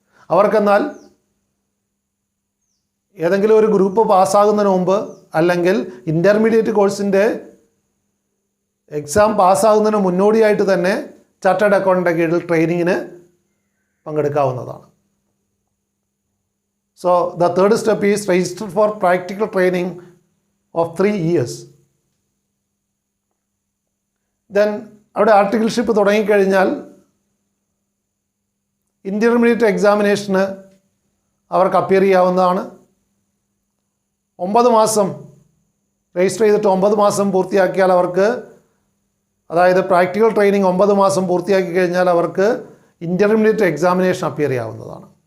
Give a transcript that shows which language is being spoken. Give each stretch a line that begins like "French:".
Malayalam: അവർക്കെന്നാൽ ഏതെങ്കിലും ഒരു ഗ്രൂപ്പ് പാസ്സാകുന്നതിന് മുമ്പ് അല്ലെങ്കിൽ ഇൻ്റർമീഡിയറ്റ് കോഴ്സിൻ്റെ എക്സാം പാസ്സാകുന്നതിന് മുന്നോടിയായിട്ട് തന്നെ ചാർട്ടേഡ് അക്കൗണ്ടൻ്റെ കീഴിൽ ട്രെയിനിങ്ങിന് പങ്കെടുക്കാവുന്നതാണ്.
English: So the third step is register for practical training of 3 years.
Malayalam: Then അവിടെ ആർട്ടിക്കിൾഷിപ്പ് തുടങ്ങിക്കഴിഞ്ഞാൽ ഇൻ്റർമീഡിയറ്റ് എക്സാമിനേഷന് അവർക്ക് അപ്പിയർ ചെയ്യാവുന്നതാണ്. 9 മാസം രജിസ്റ്റർ ചെയ്തിട്ട് 9 മാസം പൂർത്തിയാക്കിയാൽ അവർക്ക്, അതായത് പ്രാക്ടിക്കൽ ട്രെയിനിങ് 9 മാസം പൂർത്തിയാക്കി കഴിഞ്ഞാൽ അവർക്ക് ഇൻ്റർമീഡിയറ്റ് എക്സാമിനേഷൻ അപ്പിയർ ചെയ്യാവുന്നതാണ്.